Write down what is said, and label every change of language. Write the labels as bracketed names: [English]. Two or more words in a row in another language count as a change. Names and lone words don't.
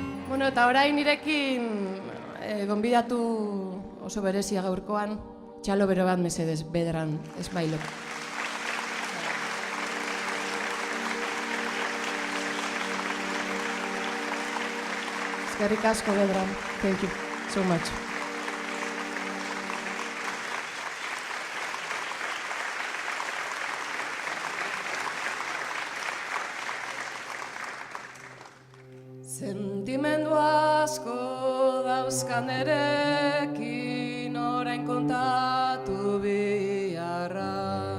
[Basque] Bueno, eta orain nirekin gonbidatu oso berezia gaurkoan, txalo bero bat mesedez, Vedran Smilov. Eskerrik asko, Vedran. [English] Thank you so much. [Basque] Sentimendu asko dauzkan erekin orain kontatu biharra.